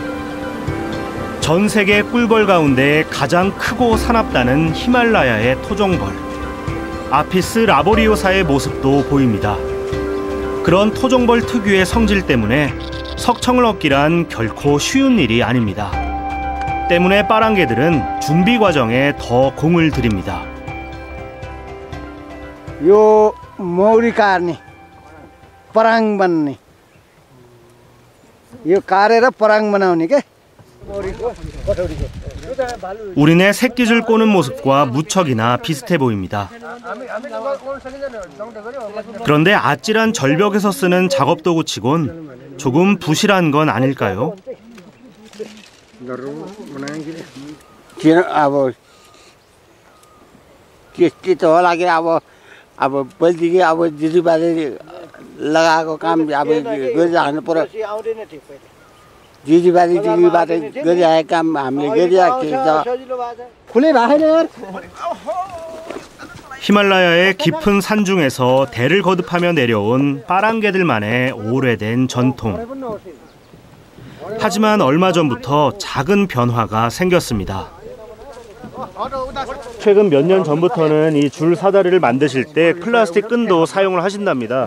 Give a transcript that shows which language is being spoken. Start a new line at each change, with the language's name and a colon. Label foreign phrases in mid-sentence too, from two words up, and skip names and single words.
Korean: 전 세계 꿀벌 가운데 가장 크고 사납다는 히말라야의 토종벌 아피스 라보리오사의 모습도 보입니다. 그런 토종벌 특유의 성질 때문에 석청을 얻기란 결코 쉬운 일이 아닙니다. 때문에 빠랑개들은 준비 과정에 더 공을 들입니다.
Nepali: यो मौरी काट्ने पराङ बन्ने यो काटेर पराङ बनाउने के
Korean: 우리네 새끼줄 꼬는 모습과 무척이나 비슷해 보입니다. 그런데 아찔한 절벽에서 쓰는 작업도구치곤 조금 부실한 건 아닐까요?
Nepali: किन अब त्यस्तो होला कि अब पहिलेदेखि अब दिदीबाले लगाएको काम अब गरिराख्नु पर्यो दिदीबाले गरिरहेको काम हामीले गरिरहेको खुलै भएको छैन यार
Korean: 히말라야의 깊은 산 중에서 대를 거듭하며 내려온 빠랑개들만의 오래된 전통. 하지만 얼마 전부터 작은 변화가 생겼습니다. 최근 몇 년 전부터는 이 줄 사다리를 만드실 때 플라스틱 끈도 사용을 하신답니다.